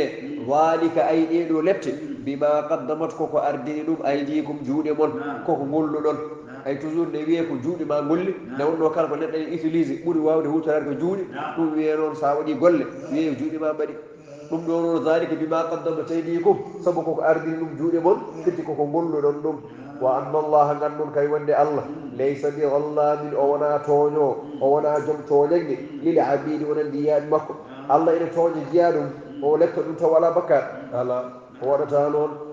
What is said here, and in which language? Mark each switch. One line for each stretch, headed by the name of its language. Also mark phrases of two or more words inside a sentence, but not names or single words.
Fula: walika ay ɗeɗo lette
Arabic: بما قدمت
Fula: koko ardini ɗum aydikum juuɗe mon koko golluɗon ay toujours nde wiye ko juuɗe ma golli nde wonno kala ko neɗɗo e utilisé ɓuuri wawde hutorade ko juuɗe ɗum wiye noon sa waɗi golle wiye juuɗe ma mbaɗi ɗum ɗo noon
Arabic: ذلك بما قدمت أيديكم
Fula: saabu koko ardini ɗum juuɗe mon firti koko golluɗon ɗum
Arabic: وأن الله
Fula: gandon kay wonde Allah
Arabic: ليس بظلام
Fula: o wona tooño o wona joom tooñange
Arabic: للعبيد
Fula: wonandi yiyaɓe makko Allah ene tooña jiya ɗum o lepta ɗum taw wala bakkat ala o waɗata noon